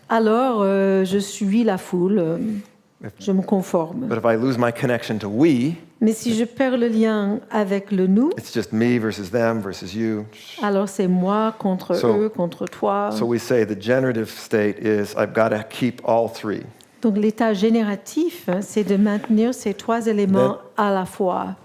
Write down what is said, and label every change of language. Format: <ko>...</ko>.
<fr>alors je suis la foule, je me conforme.</fr> <en>But if I lose my connection to we,</en> <fr>Mais si je perds le lien avec le nous,</fr> <en>it's just me versus them versus you.</en> <fr>alors c'est moi contre eux, contre toi.</fr> <en>So we say the generative state is I've got to keep all three.</en> <fr>Donc l'état génératif, c'est de maintenir ces trois éléments à la fois.</fr>